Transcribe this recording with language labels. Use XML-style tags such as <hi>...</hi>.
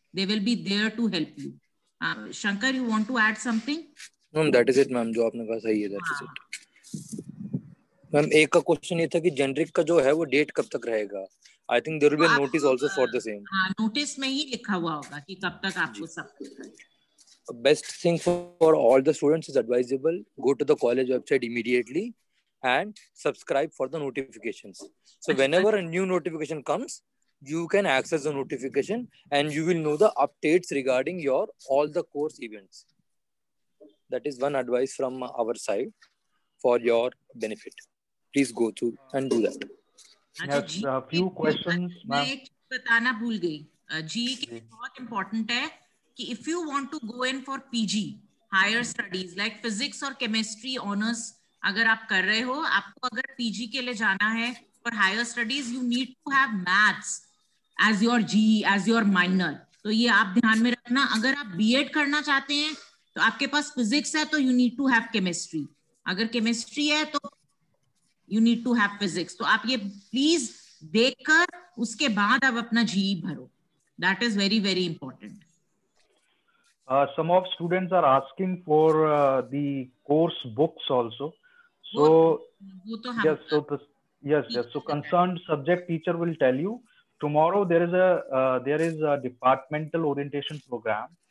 <en>They will be there to help you. Shankar, you want to add something? Ma'am that is it ma'am,</en> <hi>जो आपने कहा सही है.</hi> <en>That is it ma'am.</en> <hi>एक का क्वेश्चन ये था कि जेनरिक का जो है वो डेट कब तक रहेगा.</hi> <en>I think there will be a notice also for the same.</en> <hi>हां, नोटिस में ही लिखा हुआ होगा कि कब तक आपको सब.</hi> <en>Best thing for all the students is advisable, go to the college website immediately and subscribe for the notifications. So whenever a new notification comes, you can access the notification and you will know the updates regarding your all the course events. That is one advice from our side for your benefit. Please go through and do that. Yes, a few questions.</en> <hi>मैं एक बताना भूल गई. जी के बहुत important है कि</hi> <en>if you want to go in for PG, higher studies like physics और chemistry honors</en> <hi>अगर आप कर रहे हो, आपको अगर PG के लिए जाना है</hi> <en>for higher studies, you need to have maths as your GE, as your minor.</en> <hi>तो ये आप ध्यान में रखना. अगर आप B.Ed करना चाहते हैं तो आपके पास physics है तो</hi> <en>you need to have chemistry.</en> <hi>अगर chemistry है तो</hi> <en>you need to have physics.</en> <hi>तो आप ये please देखकर उसके बाद आप अपना GE भरो.</hi> <en>That is very, very important. Some of students are asking for the course books also. So yes, so concerned subject teacher will tell you tomorrow there is a departmental orientation program.</en>